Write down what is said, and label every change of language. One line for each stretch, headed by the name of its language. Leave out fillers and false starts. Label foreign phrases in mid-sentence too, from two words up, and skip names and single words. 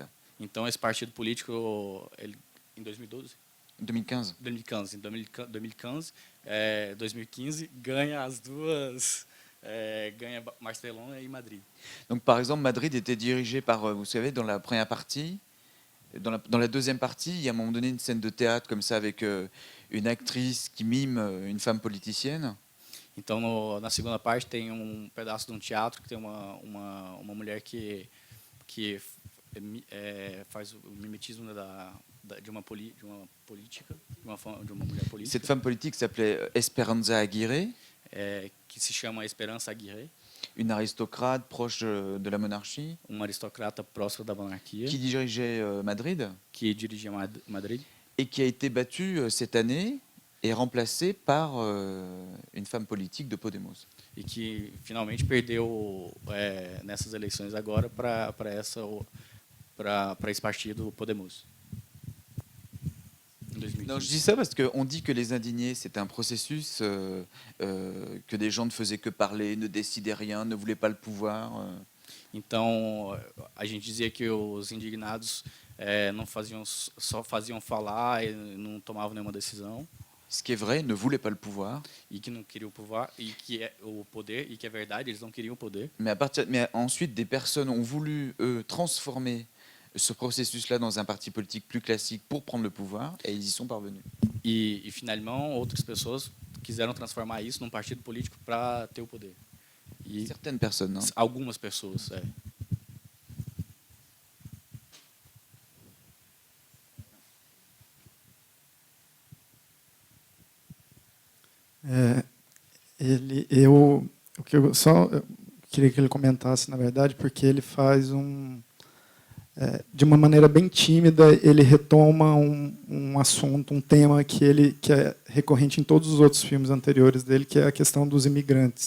Portuguese: Então esse partido político, em 2012, 2015. 2015 ganha as duas, ganha Barcelona e Madrid.
French: Donc, par exemple, Madrid était dirigé par, vous savez, dans la première partie, dans la deuxième partie, il y a à un moment donné une scène de théâtre comme ça avec une actrice qui mime une femme politicienne.
Portuguese: Então, na segunda parte, tem pedaço de teatro que tem uma mulher que faz o mimetismo de uma política, de uma mulher política.
French: Cette femme politique s'appelait Esperanza Aguirre,
Portuguese: que se chama Esperança Aguirre,
French: une aristocrate proche de la monarchie,
Portuguese: aristocrata próxima da monarquia,
French: qui dirigeait Madrid
Portuguese: que dirigia Madrid,
French: et qui a été battue cette année et remplacée par une femme politique de Podemos.
Portuguese: e que finalmente perdeu nessas eleições agora para esse partido Podemos.
French: Non, je dis ça parce qu'on dit que les indignés, c'était un processus, que des gens ne faisaient que parler, ne décidaient rien, ne voulaient pas le pouvoir.
Portuguese: Então, a gente dizia que os indignados só faziam falar e não tomavam nenhuma decisão.
French: Ce qui est vrai, ne voulaient pas le pouvoir.
Portuguese: E que não queriam o poder, e que é verdade, eles não queriam o poder.
French: Mais ensuite, des personnes ont voulu, eux, transformer ce processus-là dans un parti politique plus classique pour prendre le pouvoir, et ils y sont parvenus.
Portuguese: E finalement, outras pessoas quiseram transformar isso num partido político para ter o poder. E
French: certaines personnes. Hein.
Portuguese: Algumas pessoas, O que eu só queria que ele comentasse, na verdade, porque ele faz de uma maneira bem tímida, ele retoma um assunto, um tema que é recorrente em todos os outros filmes anteriores dele, que é a questão dos imigrantes.